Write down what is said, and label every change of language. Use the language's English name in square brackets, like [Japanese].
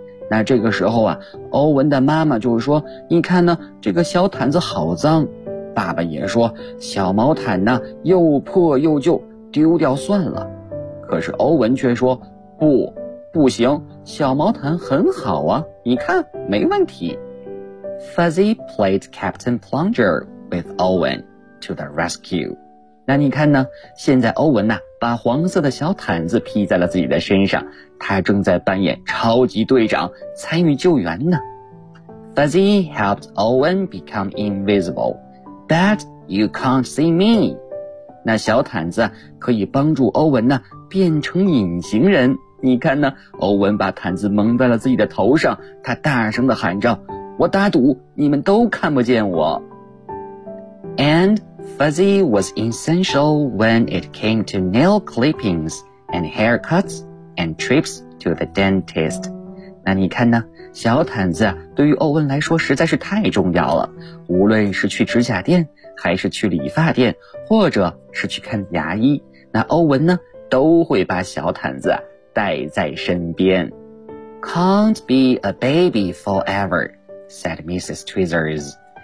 [Chinese] 那这个时候啊，欧文的妈妈就说，你看呢，这个小毯子好脏。爸爸也说，小毛毯呢又破又旧，丢掉算了。可是欧文却说，不，不行，小毛毯很好啊，你看，没问题。 [English] Fuzzy played Captain Plunger with Owen to the rescue. [Chinese] 那你看呢，现在欧文呢把黄色的小毯子披在了自己的身上，他正在扮演超级队长，参与救援呢。 [English] Fuzzy helped Owen become invisible. That you can't see me. [Chinese] 那小毯子可以帮助欧文呢变成隐形人。你看呢，欧文把毯子蒙在了自己的头上，他大声地喊着，我打赌你们都看不见我。 [English] And Fuzzy was essential when it came to nail clippings and haircuts and trips to the dentist. [Chinese] 那你看呢，小毯子对于欧文来说实在是太重要了，无论是去指甲店，还是去理发店，或者是去看牙医，那欧文呢都会把小毯子带在身边。 [English] Can't be a baby forever, said Mrs. Tweezers.